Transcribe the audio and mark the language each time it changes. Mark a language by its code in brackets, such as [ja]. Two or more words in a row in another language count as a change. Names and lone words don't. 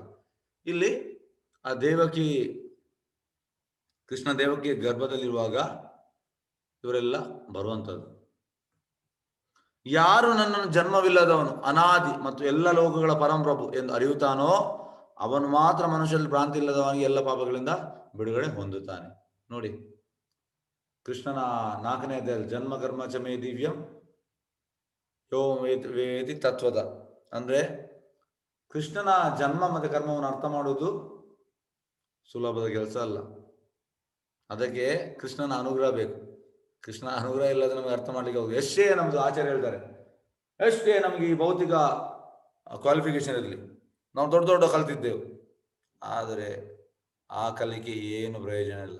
[kn] ಇಲ್ಲಿ ಆ ಕೃಷ್ಣ ದೇವಕಿ ಗರ್ಭದಲ್ಲಿರುವಾಗ ಇವರೆಲ್ಲ ಬರುವಂಥದ್ದು. ಯಾರು ನನ್ನನ್ನು ಜನ್ಮವಿಲ್ಲದವನು, ಅನಾದಿ ಮತ್ತು ಎಲ್ಲ ಲೋಕಗಳ ಪರಂಪ್ರಭು ಎಂದು ಅರಿಯುತ್ತಾನೋ ಅವನು ಮಾತ್ರ ಮನುಷ್ಯರಲ್ಲಿ ಭ್ರಾಂತಿ ಇಲ್ಲದವನಿಗೆ ಎಲ್ಲ ಪಾಪಗಳಿಂದ ಬಿಡುಗಡೆ ಹೊಂದುತ್ತಾನೆ. ನೋಡಿ, ಕೃಷ್ಣನ 4ನೇ ಅಧ್ಯಾಯದಲ್ಲಿ [sa] ಜನ್ಮ ಕರ್ಮ ಚಮೇ ದಿವ್ಯಂ ಯೋ ವೇತಿ ತತ್ವದ. [kn] ಅಂದ್ರೆ ಕೃಷ್ಣನ ಜನ್ಮ ಮತ್ತು ಕರ್ಮವನ್ನು ಅರ್ಥ ಮಾಡುವುದು ಸುಲಭದ ಕೆಲಸ ಅಲ್ಲ. ಅದಕ್ಕೆ ಕೃಷ್ಣನ ಅನುಗ್ರಹ ಬೇಕು. ಕೃಷ್ಣ ಅನುಗ್ರಹ ಇಲ್ಲದೆ ನಮಗೆ ಅರ್ಥ ಮಾಡ್ಲಿಕ್ಕೆ ಹೋಗುದು. ಎಷ್ಟೇ ನಮ್ದು ಆಚಾರ್ಯ ಹೇಳ್ತಾರೆ, ಎಷ್ಟೇ ನಮಗೆ ಈ ಭೌತಿಕ ಕ್ವಾಲಿಫಿಕೇಶನ್ ಇರಲಿ, ನಾವು ದೊಡ್ಡ ಕಲ್ತಿದ್ದೆವು, ಆದರೆ ಆ ಕಲಿಕೆ ಏನು ಪ್ರಯೋಜನ ಇಲ್ಲ.